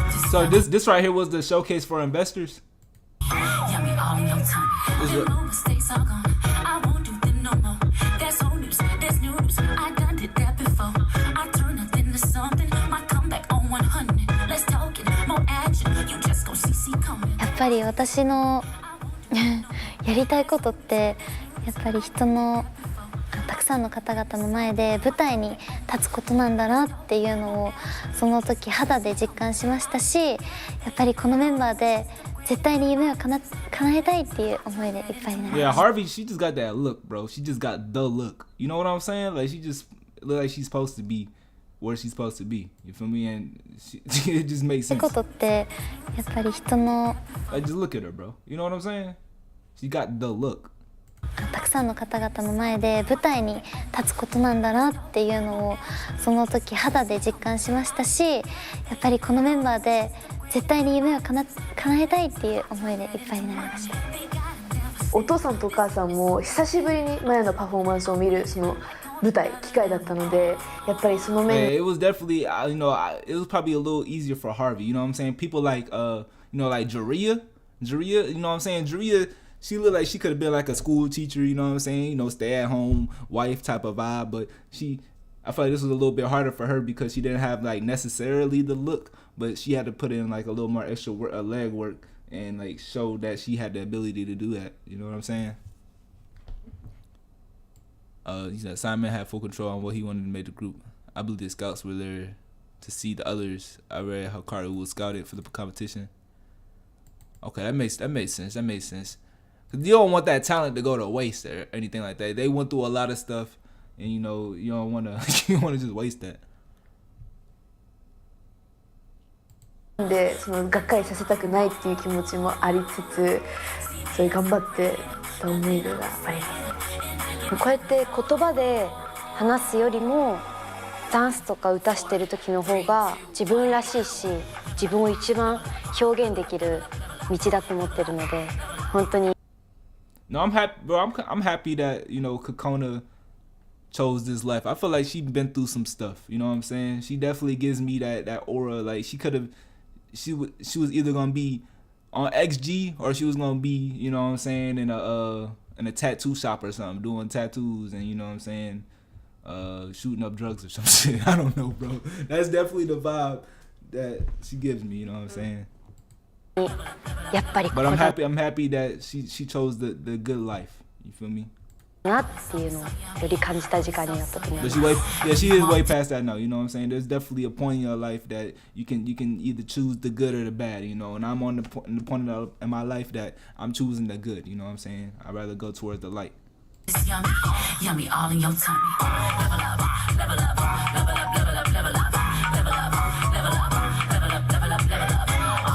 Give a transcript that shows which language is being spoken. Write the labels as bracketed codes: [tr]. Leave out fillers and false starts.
[en] So this right here was the showcase for investors. [ja] やっぱり私のやりたいことってやっぱり人のたくさんの方々の前で舞台に立つことなんだなっていうのをその時肌で実感しましたし、やっぱりこのメンバーで絶対に夢を叶えたいっていう思いでいっぱいになりました。 [en] Yeah, Harvey, she just got that look, bro. She just got the look. You know what I'm saying? Like she just look like she's supposed to be where she's supposed to be. You feel me? And it just makes sense. [ja] ことってやっぱり人の [en] Like just look at her, bro. You know what I'm saying? She got the look. [ja] たくさんの方々の前で舞台に立つことなんだなっていうのをその時肌で実感しましたし、やっぱりこのメンバーで絶対に夢を叶えたいっていう思いでいっぱいになりました。お父さんとお母さんも久しぶりにマヤのパフォーマンスを見るその舞台機会だったので、やっぱりその面 [en] It was definitely you know it was probably a little easier for Harvey. You know what I'm saying? People like you know like Jaria, you know what I'm saying? Jaria, she looked like she could have been like a school teacher, you know what I'm saying? You know, stay-at-home wife type of vibe. But I feel like this was a little bit harder for her because she didn't have like necessarily the look, but she had to put in like a little more extra leg work and like show that she had the ability to do that. You know what I'm saying? He said Simon had full control on what he wanted to make the group. I believe the scouts were there to see the others. I read how Carter was scouted for the competition. Okay, that makes sense. That makes sense. Cause you don't want that talent to go to waste or anything like that. They went through a lot of stuff, and you know you don't want to just waste that. [ja] でそのがっかりさせたくないっていう気持ちもありつつ、そういう頑張ってた思いがあります。こうやって言葉で話すよりもダンスとか歌してる時の方が自分らしいし、自分を一番表現できる道だと思ってるので、本当に。 [en] No, I'm happy, bro. I'm happy that, you know, Kokona chose this life. I feel like she's been through some stuff. You know what I'm saying? She definitely gives me that aura. Like she was either gonna be on XG or she was gonna be, you know what I'm saying, in in a tattoo shop or something, doing tattoos and, you know what I'm saying, shooting up drugs or some shit. I don't know, bro. That's definitely the vibe that she gives me, you know what I'm saying. But I'm happy that she chose the good life. You feel me? [ja] なっていうのをより感じた時間になったと思います。 [en] But she is way past that now, you know what I'm saying? There's definitely a point in your life that you can either choose the good or the bad, you know. And I'm on the point in my life that I'm choosing the good, you know what I'm saying? I'd rather go towards the light. It's yummy, yummy all in your tummy. Level up, level up, level up, level up, level up, level up, level up, level up, level up, level up.